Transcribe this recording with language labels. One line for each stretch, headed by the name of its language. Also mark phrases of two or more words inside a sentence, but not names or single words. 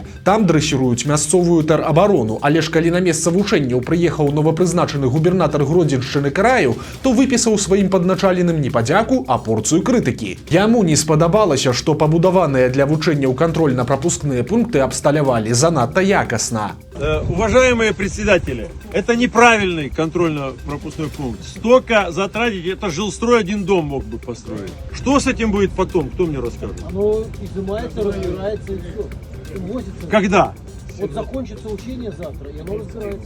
Belarusian: Там дрэсіруюць мясцовую тэрабарону, але ж калі на месца вучэнняў прыехаў новапрызначаны губернатар Гродзеншчыны краю, то выпісаў сваім падначаленым не падзяку, а порцыю крытыкі. Яму не спадабалася, што пабудаваныя для вучэнняў кантрольна-прапускныя пункты абсталявалі занадта якасна.
Russian: Уважаемые председатели, это неправильный контрольно-пропускной пункт. Столько затратить, это жилстрой один дом мог бы построить. Что с этим будет потом, кто мне расскажет? Оно изымается, разбирается и все. Возится. Когда? Вот закончится учение завтра, и оно разбирается.